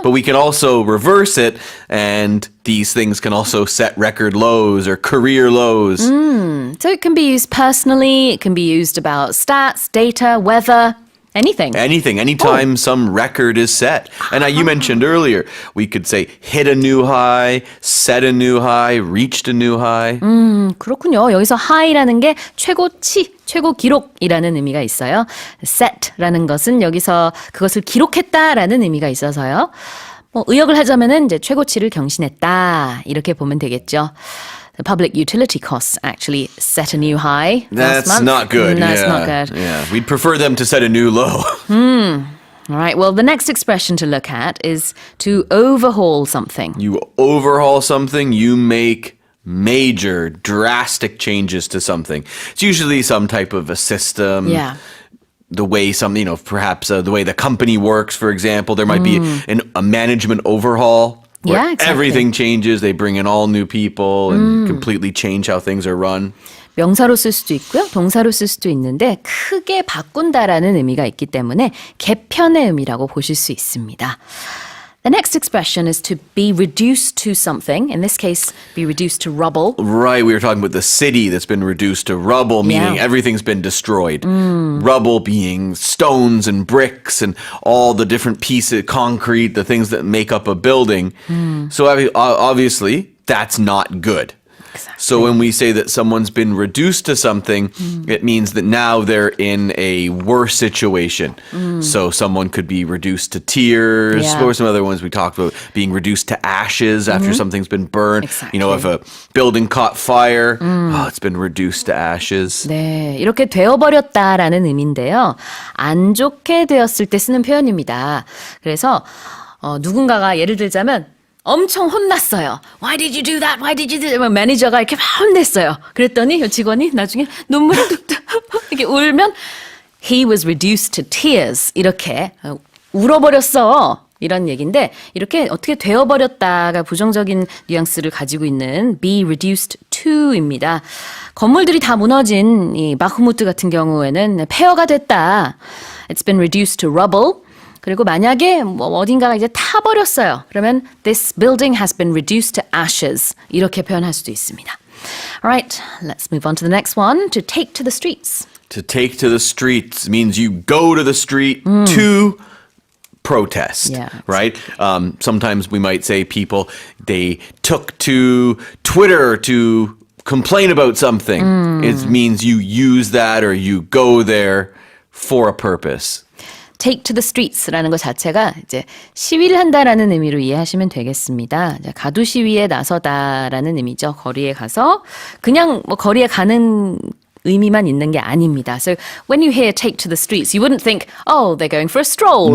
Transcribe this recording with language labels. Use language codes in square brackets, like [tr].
[en] But we can also reverse it, and these things can also set record lows or career lows. So it can be used personally, it can be used about stats, data, weather. Anything. Anytime some record is set. And you mentioned earlier, we could say hit a new high, set a new high, reached a new high. [ko] 그렇군요. 여기서 high라는 게 최고치, 최고 기록이라는 의미가 있어요. set라는 것은 여기서 그것을 기록했다라는 의미가 있어서요. 의역을 하자면은 이제 최고치를 경신했다 이렇게 보면 되겠죠. [en] The public utility costs actually set a new high. That's not good. That's not good. Yeah, we'd prefer them to set a new low. All right, well, the next expression to look at is to overhaul something. You overhaul something, you make major, drastic changes to something. It's usually some type of a system. Yeah. The way perhaps the way the company works, for example. There might be a management overhaul. Where Yeah, exactly. Everything changes. They bring in all new people and completely change how things are run. [ko] 명사로 쓸 수도 있고요. 동사로 쓸 수도 있는데 크게 바꾼다라는 의미가 있기 때문에 개편의 의미라고 보실 수 있습니다. [en] The next expression is to be reduced to something. In this case, be reduced to rubble. Right, we were talking about the city that's been reduced to rubble, meaning everything's been destroyed. Rubble being stones and bricks and all the different pieces, concrete, the things that make up a building. So obviously, that's not good. Exactly. So when we say that someone's been reduced to something, it means that now they're in a worse situation. So someone could be reduced to tears. Yeah. What were some other ones we talked about? Being reduced to ashes after something's been burned. Exactly. You know, if a building caught fire, it's been reduced to ashes. [ko] 네, 이렇게 되어버렸다라는 의미인데요. 안 좋게 되었을 때 쓰는 표현입니다. 그래서 누군가가 예를 들자면 엄청 혼났어요. [en] Why did you do that? Why did you do that? [ko] 매니저가 이렇게 막 혼냈어요. 그랬더니 직원이 나중에 눈물을 뚝뚝 이렇게 울면 [en] He was reduced to tears. [ko] 이렇게 울어버렸어. 이런 얘기인데 이렇게 어떻게 되어버렸다가 부정적인 뉘앙스를 가지고 있는 be reduced to입니다. 건물들이 다 무너진 이 바흐무트 같은 경우에는 폐허가 됐다. [en] It's been reduced to rubble. [ko] 그리고 만약에 뭐 어딘가가 이제 타버렸어요. 그러면 [en] this building has been reduced to ashes. [ko] 이렇게 표현할 수도 있습니다. [en] Alright, let's move on to the next one. To take to the streets. To take to the streets means you go to the street to protest, Yeah, right? Sometimes we might say people, they took to Twitter to complain about something. It means you use that or you go there for a purpose. Take to the streets [ko] 라는 것 자체가 이제 시위를 한다라는 의미로 이해하시면 되겠습니다. 가두 시위에 나서다라는 의미죠. 거리에 가서 그냥 뭐 거리에 가는 의미만 있는 게 아닙니다. [en] So when you hear take to the streets, you wouldn't think, oh, they're going for a stroll.